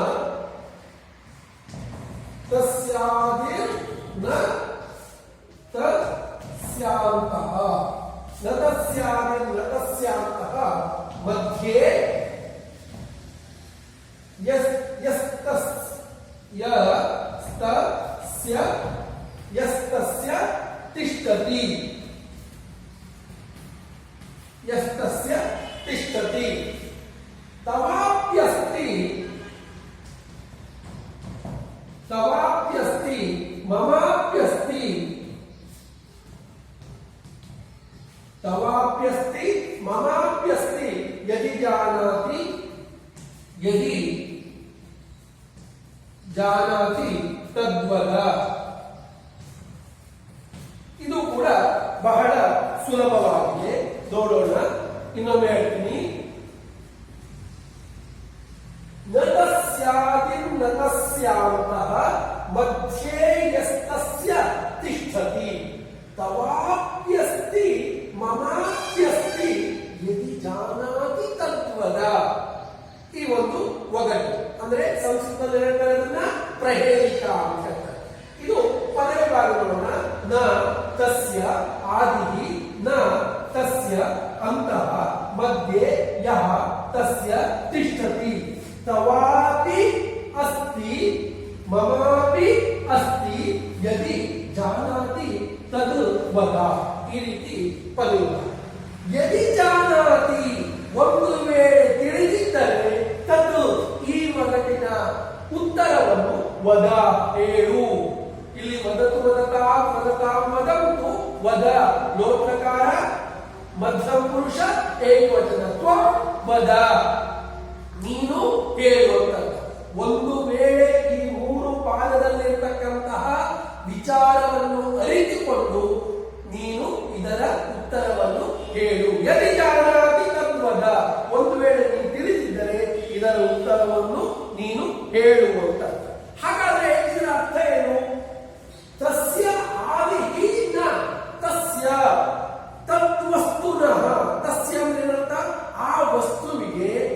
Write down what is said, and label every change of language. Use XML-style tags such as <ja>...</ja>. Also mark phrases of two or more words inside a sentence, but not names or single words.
<sa>ತಸ್ಯಾದಿರ್ ನ ತಸ್ಯಾಂತಹ, ನ ತಸ್ಯಾದಿರ್ ನ ತಸ್ಯಾಂತಹ ಮಧ್ಯೆ ಯಸ್ತಸ್ಯ ತಿಷ್ಠತಿ, ಯಸ್ತಸ್ಯ ತಿಷ್ಠತಿ. ತವಾಪ್ಯಸ್ತಿ, ತವಾಪ್ಯಸ್ತಿ, ಮಮಾಪ್ಯಸ್ತಿ, ತವಾಪ್ಯಸ್ತಿ ಮಮಾಪ್ಯಸ್ತಿ ಯದಿ ಜಾನಾತಿ, ಯದಿ ಜಾನಾತಿ ತದ್ವದ.</sa> <kn>ಇದು ಕೂಡ ಬಹಳ ಸುಲಭವಾಗಿದೆ. ನೋಡೋಣ. ಇನ್ನೊಮ್ಮೆ ಹೇಳ್ತೀನಿ.</kn> <sa>ನ ತಸ್ಯಾದಿ ನ ತಸ್ಯಾಂತಹ ಮಧ್ಯೆ ಯಸ್ತಸ್ಯ ತಿಷ್ಠತಿ, ತವಾಪ್ಯಸ್ತಿ ಮಮಾಪ್ಯಸ್ತಿ ಯದಿ ಜಾನಾತಿ ತದ್ವದ.</sa> <kn>ಈ ಒಂದು ಒಗಟು ಅಂದ್ರೆ ಸಂಸ್ಕೃತದಲ್ಲಿ ಹೇಳ್ತಾರೆ ಅದನ್ನ ಪ್ರಹೇಳಿಕ ಅಂತ ಹೇಳ್ತಾರೆ. ಇದು ಪದವಿ ಭಾಗ ನೋಡೋಣ.</kn> <sa>ನ ತಸ್ಯ ಆದಿಹಿ, ನ ತಸ್ಯ ಅಂತಃ, ಮಧ್ಯೆ ಯಹ ತಸ್ಯ ತಿಷ್ಠತಿ, ತವಾಪಿ ಅಸ್ತಿ ಮಮಾಪಿ ಅಸ್ತಿ ಯದಿ ಜಾನಾತಿ ತದ್ ವದ.</sa> <kn>ಈ ರೀತಿ ಪದವಿ.</kn> <sa>ಯದಿ ಜಾನಾತಿ,</sa> <kn>ಒಂದು ವೇಳೆ ತಿಳಿದಿದ್ದರೆ, ತದ್ ಈ ಒಗಟಿನ ಉತ್ತರವನ್ನು ವದ, ಹೇಳು. ಇಲ್ಲಿ</kn> <sa>ವದತು ವದತಾಂ ವದತಾಂ ವದಂತು, ವದ</sa> <kn>ಲೋಟ್ಲಕಾರ ಮಧ್ಯಮ ಪುರುಷ ಏಕವಚನ,</kn> <sa>ತ್ವಂ ವದ</sa> <kn>ನೀನು ಹೇಳುವಂತ. ಒಂದು ವೇಳೆ ಈ ಮೂರು ಪಾದದಲ್ಲಿರ್ತಕ್ಕಂತಹ ವಿಚಾರವನ್ನು ಅರಿತುಕೊಂಡು ನೀನು ಇದರ ಉತ್ತರವನ್ನು ಹೇಳು.</kn> <sa>ಯದಿ ಜಾನಾತಿ ತದ್ವದ,</sa> <kn>ಒಂದು ವೇಳೆ ನೀನು ತಿಳಿದಿದ್ದರೆ ಇದರ ಉತ್ತರವನ್ನು ನೀನು ಹೇಳುವಂತ. ಹಾಗಾದ್ರೆ ಇದರ ಅರ್ಥ ಏನು?</kn> <sa>ತಸ್ಯ ಆದಿಹಿ ನ ತಸ್ಯ ತದ್ವಸ್ತುನಃ.</sa> <kn>ತಸ್ಯ ಅಂದ್ರೆ ಏನರ್ಥ? ಆ ವಸ್ತುವಿಗೆ</kn>